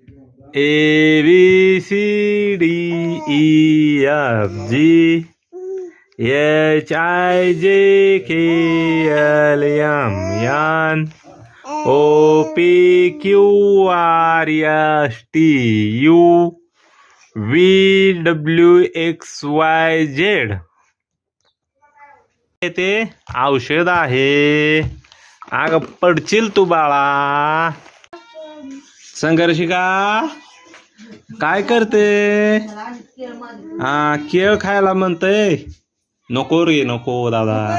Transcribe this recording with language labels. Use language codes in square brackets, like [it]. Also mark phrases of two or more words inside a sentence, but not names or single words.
[en] A B C D E F G H I J K L M N O P Q R S T U V W X Y Z. [mr] ते औषध आहे. आग पडशील तू बाळा. संघर्षिका काय करते? हा केळ खायला म्हणतय. नको रे नको दादा.